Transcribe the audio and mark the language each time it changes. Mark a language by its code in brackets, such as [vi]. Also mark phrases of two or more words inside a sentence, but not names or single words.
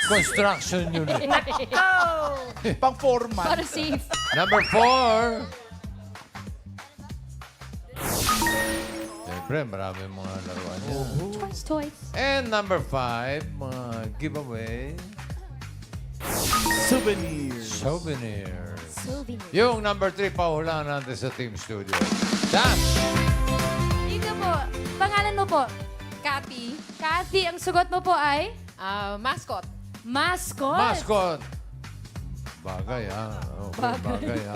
[tl] Construction yun. Pang foreman. Para safe. Number 4. Siyempre, marami mga laruan niya. [en] Choice toys. And number [tl] 5, mga giveaway. Souvenirs. Souvenirs. Souvenir. Yung number 3, pahulaan natin sa Team Studio. Dash! Ikaw po, pangalan mo po? Kathy, Kathy, ang sugot mo po ay? mascot. Mascot. Mascot! Bagay, ah. Okay, bagay, ah.